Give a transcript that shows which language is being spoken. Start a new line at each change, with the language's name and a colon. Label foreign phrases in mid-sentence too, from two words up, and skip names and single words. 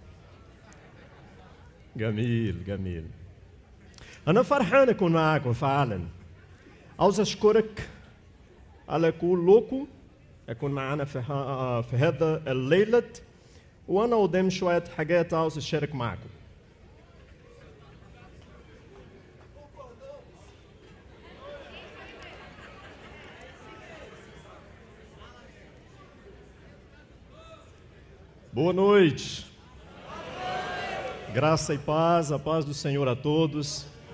Arabic: جميل جميل. أنا فرحان أكون معاكم فعلا. عاوز أشكرك على كلكم أكون معنا في هذا الليلة، وأنا قدام شوية حاجات عاوز أشارك معاكم.
Portuguese: Boa noite. Graça e paz, a paz do Senhor a todos.